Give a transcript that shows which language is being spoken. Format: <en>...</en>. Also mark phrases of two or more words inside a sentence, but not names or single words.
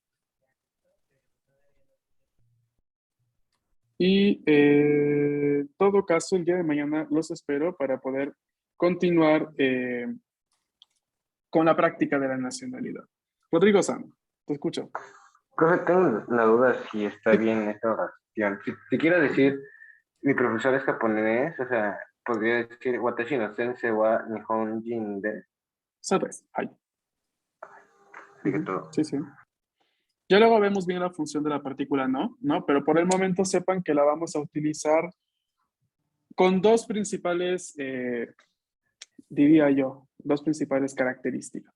<es>Y en todo caso, el día de mañana los espero para poder continuar con la práctica de la nacionalidad. Rodrigo San, te escucho. Profe, tengo la duda si está bien esta oración. Si quiero decir, mi profesor es japonés, o sea, podría decir,</es> <ja>私の先生は日本人で.</ja> <es>¿Sabes? Ay. Sigue todo. Sí, sí. Ya luego vemos bien la función de la partícula no, pero por el momento sepan que la vamos a utilizar con dos principales, diría yo, dos principales características.</es>